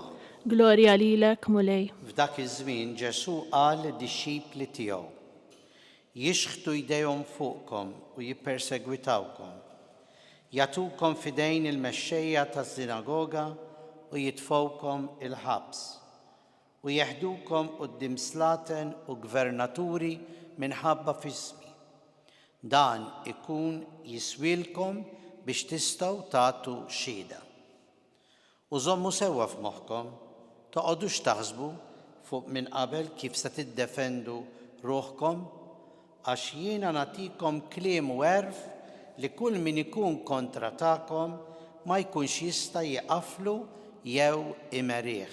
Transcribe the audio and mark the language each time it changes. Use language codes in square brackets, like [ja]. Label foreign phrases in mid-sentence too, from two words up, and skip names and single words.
[mt] Glorja lilek, mulej. F'dak iż-żmien Ġesu qal lid-dixxipli tiegħu: Jixħtu jdejhom fuqkom u jippersegwitawkom. Jagħtukom f'idejn il-mexxejja taż-sinagoga u jitfgħukom il-ħabs. u jieħdukom quddiem slaten u gvernaturi minħabba f'ismi. Dan ikun jiswilkom biex tistgħu tagħtu xhieda. U żommu sewwa f'moħħkom, toqgħodux taħsbu fuq minn qabel kif se tiddefendu ruħkom għax jiena nagħtikom kliem u għerf li kull min ikun kontra tagħkom ma jkunx jista' jieqaflu jew imerih.